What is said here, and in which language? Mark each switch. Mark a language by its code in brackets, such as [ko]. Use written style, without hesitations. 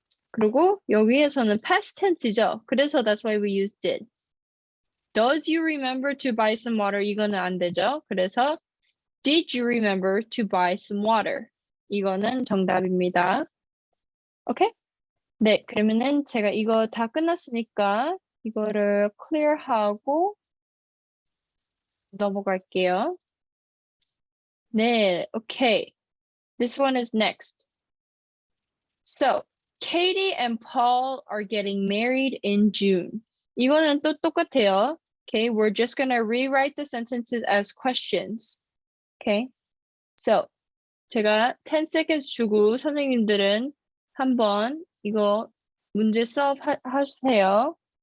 [ko] 그리고 여기에서는 past tense이죠. 그래서 [en] that's why we use did. Does you remember to buy some water? [ko] 이거는 안 되죠. 그래서 [en] did you remember to buy some water? [ko] 이거는 정답입니다. 오케이? 네, 그러면은 제가 이거 다 끝났으니까 이거를 클리어하고 넘어갈게요. [en] 네, okay. This one is next. So, Katie and Paul are getting married in June. [ko] 이거는 또 똑같아요. [en] Okay, we're just gonna rewrite the sentences as questions. [ko] Okay, so 제가 10 seconds 주고 선생님들은 한번 이거 문제 solve 하세요.